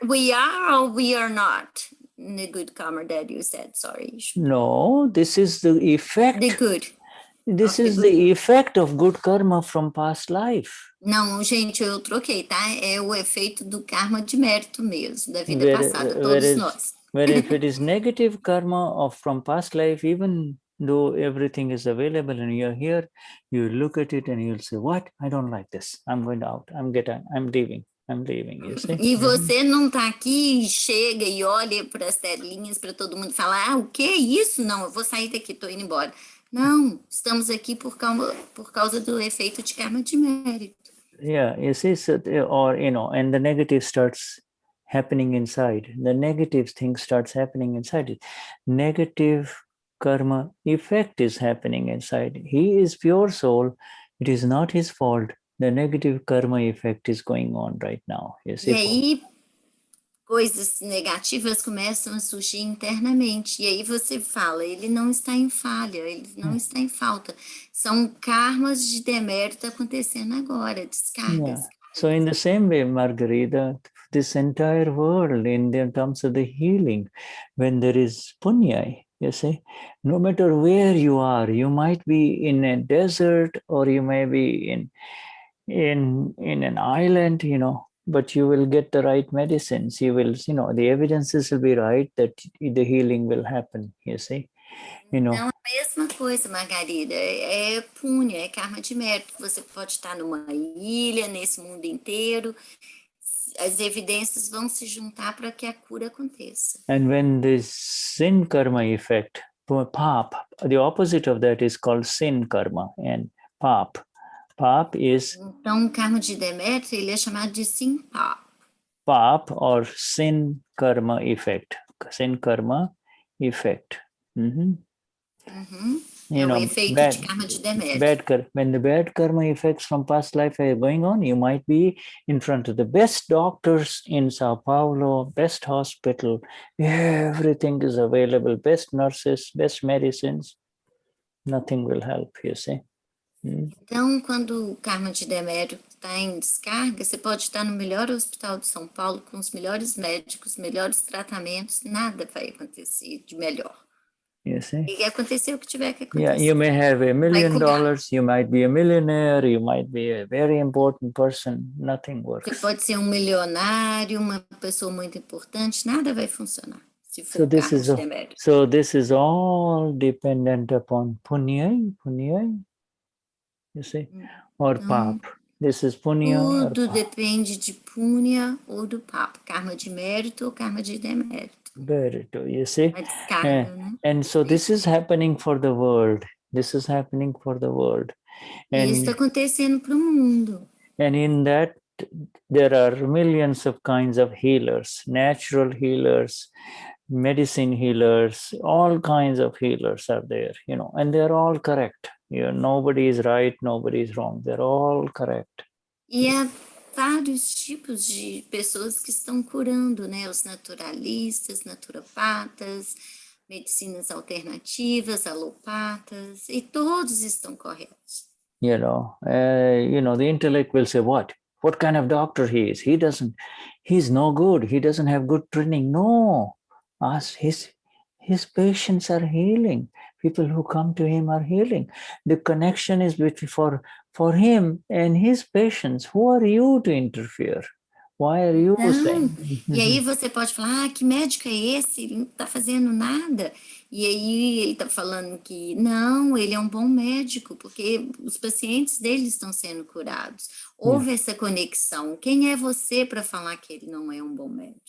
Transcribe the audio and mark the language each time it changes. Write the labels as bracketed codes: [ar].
[en] we are or we are not in the good karma that you said, sorry. No, this is the effect. The good. This is the effect of good karma from past life. [pt] Não, gente, eu troquei, tá? É o efeito do karma de mérito mesmo, da vida passada, todos nós. [en] But if it is negative karma from past life, even though everything is available and you're here, you look at it and you'll say, what? I don't like this. I'm going out. I'm leaving. You see? [pt] E você não tá aqui e chega e olha para as telinhas para todo mundo falar, o que é isso? Não, eu vou sair daqui, tô indo embora. Não, estamos aqui por causa do efeito de karma de mérito. [en] Yeah, you see, and the negative starts happening inside. The negative thing starts happening inside it. Negative karma effect is happening inside. He is pure soul. It is not his fault. The negative karma effect is going on right now. You see? [pt] E aí, coisas negativas começam a surgir internamente. E aí você fala, ele não está em falha, ele não está em falta. São karmas de demérito acontecendo agora, descargas. Yeah. [en] So in the same way, Margarita, this entire world, in terms of the healing, when there is punya, you see, no matter where you are, you might be in a desert or you may be in an island, but you will get the right medicines. You will, the evidences will be right that the healing will happen, you see. [pt] Não é a mesma coisa, Margarida, é punya, é karma de mérito. Você pode estar numa ilha, nesse mundo inteiro, as evidências vão se juntar para que a cura aconteça. [en] And when this sin karma effect, pap, the opposite of that is called sin karma, and pap is... [pt] Então, o karma de demérito, ele é chamado de sin pap. [en] Pap or sin karma effect. Sin karma effect. Mhm. [pt] É o efeito de karma de demérito. [en] When the bad karma effects from past life are going on, you might be in front of the best doctors in Sao Paulo, best hospital, everything is available, best nurses, best medicines, nothing will help, you see. [pt] Então, quando o karma de demérito está em descarga, você pode estar no melhor hospital de São Paulo, com os melhores médicos, melhores tratamentos, nada vai acontecer de melhor. [en] You see? [pt] E acontecer o que tiver que acontecer. [en] Yeah, you may have $1 million, you might be a millionaire, you might be a very important person, nothing works. [pt] Você pode ser um milionário, uma pessoa muito importante, nada vai funcionar. Se for [en] So this karma is [pt] de demérito. [en] so this is all dependent upon punya, you see, or pap. This is punya or [pt] Tudo [en] pap. [pt] depende de punya ou do papo, karma de mérito ou karma de demérito. [en] You see, [pt] A descarga, né? [en] And so this is happening for the world. This is happening for the world. [pt] E isso está acontecendo para o mundo. [en] And in that, there are millions of kinds of healers, natural healers, medicine healers, all kinds of healers are there, you know, and they're all correct. Nobody is right, nobody is wrong. They're all correct. [pt] E há vários tipos de pessoas que estão curando, né? Os naturalistas, naturopatas, medicinas alternativas, alopatas, e todos estão corretos. [en] The intellect will say, what kind of doctor he is? He's no good. He doesn't have good training. No, his patients are healing. People who come to him are healing. The connection is between for him and his patients. Who are you to interfere? Why are you saying? [pt] E aí você pode falar, que médico é esse? Ele não está fazendo nada. E aí ele está falando que não, ele é um bom médico, porque os pacientes dele estão sendo curados. Houve essa conexão. Quem é você para falar que ele não é um bom médico?